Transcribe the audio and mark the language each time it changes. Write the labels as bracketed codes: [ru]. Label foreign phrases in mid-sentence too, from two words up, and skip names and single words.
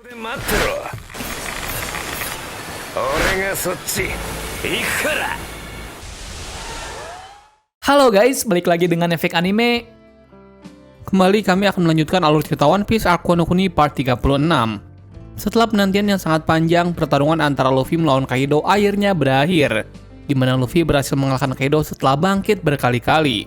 [ja] 待ってろ。俺がそっち行くから。 [id] Halo guys, balik lagi dengan Efek Anime. Kembali kami akan melanjutkan alur cerita One Piece Arc Wano Kuni Part 36. Setelah penantian yang sangat panjang, pertarungan antara Luffy melawan Kaido akhirnya berakhir, di mana Luffy berhasil mengalahkan Kaido setelah bangkit berkali-kali.